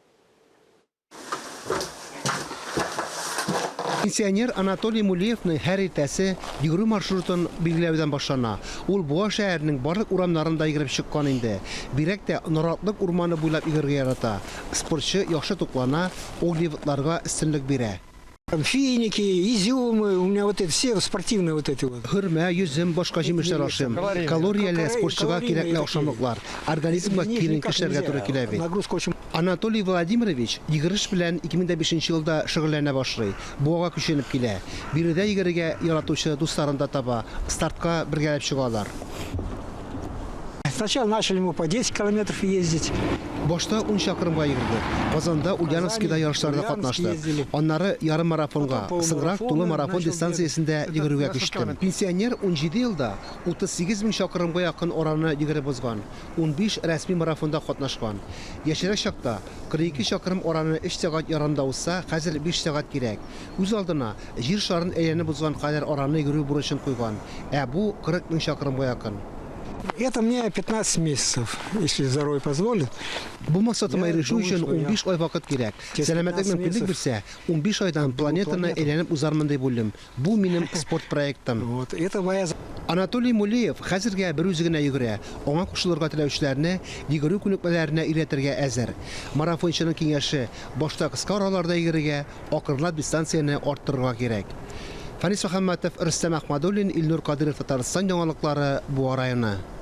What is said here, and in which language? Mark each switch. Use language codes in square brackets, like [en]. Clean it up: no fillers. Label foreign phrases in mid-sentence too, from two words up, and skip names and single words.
[tt] Пенсионер Анатолий Мулеевның һәр иртәсе йөгерү маршрутын билгеләүдән башлана. Ул Буа шәһәренең барлык урамнарында йөгереп чыккан инде. Бирәк тә Норатлык урманы буйлап йөгергә ярата. Спортчы яхшы туклана, углеводларга өстенлек бирә. [ru] Финики, изюмы, у меня вот это все спортивные вот эти вот. [tt] Хөрмә, йөзем, башка җимешләр ашыйм. Калорияле спортчыга кирәкле ашамлыклар. Организмга кирен кешеләргә туры килә бит. [ru] Нагрузка очень. [tt] Анатолий Владимирович йөгереш белән 2005 елда шөгыльләнә башлый. Буага күченеп килә. Биредә йөгерергә яратучы дусларын да таба. Стартка бергәләп чыгалар. [ru] Сначала начали мы по 10 километров ездить. [tt] Башта 10 чакрымга йөгерде. Казанда Ульяновскида ярышларда катнашты. Аннары ярым марафонга, соңрак тулы марафон дистанциясендә йөгерүгә күчтем. Пенсионер 17 елда 38 мең чакрымга якын араны йөгереп узган. 15 рәсми марафонда катнашкан. Яшәрәк чакта 42 чакрым араны 3 сәгать ярымда узса, хәзер 5 сәгать кирәк. Үз алдына җир шарын әйләнеп узган кадәр араны йөгерү бурычын куйган. Бу 40 мең чакрымга якын. [ru] Это мне 15 месяцев, если здоровье позволит. [tt] Бу максатыма ирешү өчен 15 ай вакыт кирәк. Сәламәтлек мөмкинлек бирсә, 15 айдан планетаны әйләнеп узармын дип уйлыйм. Бу минем спорт проектым. [ru] Вот, это моя... [tt] Анатолий Мулеев хәзергә бер үзе генә йөгерә. Аңа кушылырга теләүчеләрне йөгерү күнекмәләренә өйрәтергә әзер. Марафончының киңәше башта кыска араларда йөгерергә, акырлап дистанцияны арттырырга кирәк. Фанис Мөхәммәтов, Рөстәм Әхмәдуллин, Илнур Кадиров, Татарстан яңалыклары, Буа районы.